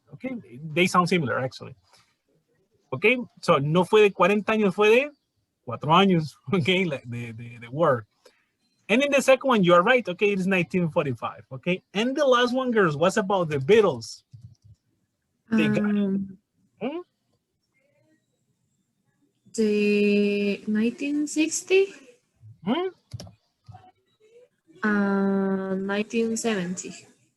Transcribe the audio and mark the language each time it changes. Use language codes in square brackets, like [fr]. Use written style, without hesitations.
[en] Okay, they sound similar actually. [es] Okay, so no fue de 40 años, fue de 4 años. [en] Okay, like the war. And in the second one, you are right. Okay, it is 1945. Okay, and the last one, girls, was about the Beatles. They got the 1960 and 1970.